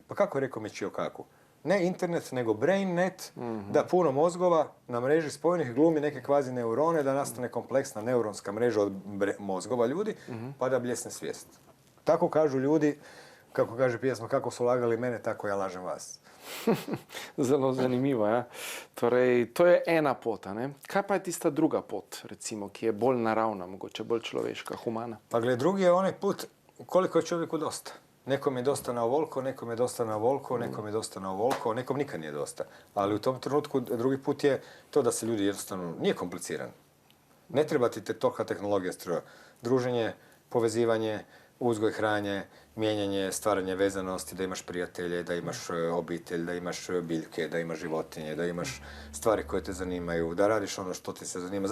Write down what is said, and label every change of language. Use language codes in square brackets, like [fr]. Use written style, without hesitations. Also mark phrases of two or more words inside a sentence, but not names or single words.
[hr] Pa kako je rekao Michio Kaku? Ne internet, nego brainnet, da puno mozgova na mreži spojenih glumi neke kvazi neurone, da nastane kompleksna neuronska mreža od mozgova ljudi, pa da bljesne svijest. Tako kažu ljudi, kako kaže pjesma, kako su lagali mene, tako ja lažem vas. [sl] Zelo zanimivo, ja. Torej, to je ena pot, ne? Kaj pa je tista druga pot, recimo, ki je bolj naravna, mogoče bolj človeška, humana? [hr] Pa gled, drugi je onaj put koliko je čovjeku dosta. Nekom je dosta na ovoliko, nekom je dosta na ovoliko, nekom je dosta na ovoliko, nekom nikad nije dosta. Ali u tom trenutku drugi put je to da se ljudi jednostavno, nije kompliciran. Ne treba ti tolika tehnologija stroja. Druženje, povezivanje, uzgoj hranje, mijenjanje, stvaranje vezanosti, da imaš prijatelje, da imaš obitelj, da imaš biljke, da imaš životinje, da imaš stvari koje te zanimaju, da radiš ono što ti se zanima.